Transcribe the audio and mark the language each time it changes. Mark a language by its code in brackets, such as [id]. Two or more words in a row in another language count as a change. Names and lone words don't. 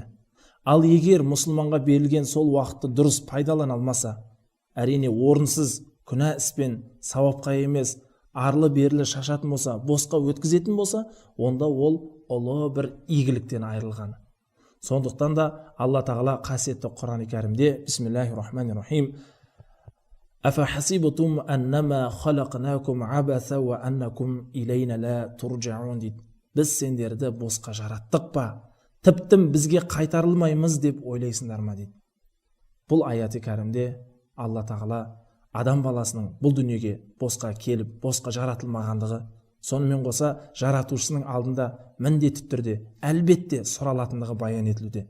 [kk] Ал егер мұсылманға берілген сол уақытты дұрыс пайдалана алмаса, әрине орынсыз күнә іспен сауапқа емес, арлы берлі шашатын болса, босқа өткізетін болса, онда ол ұлы бір игіліктен айырылғаны. Сондықтан да Алла тағала қасиетті Құран-ы Кәрімде [ar] بسم الله الرحمن الرحيم أفحسبتم أنما خلقناكم عبثا وأنكم إلينا لا ترجعون дейді. [kk] Біз сендерді босқа жараттық па, тіптен бізге қайтарылмаймыз деп ойлайсыңдар ма дейді. Бұл аяты кәрімде Алла тағала адам баласының бұл дүниеге босқа келіп, босқа жаратылмағандығы, сонымен қоса жаратушысының алдында міндетті түрде әлбетте сұралатындығы баян етілуде.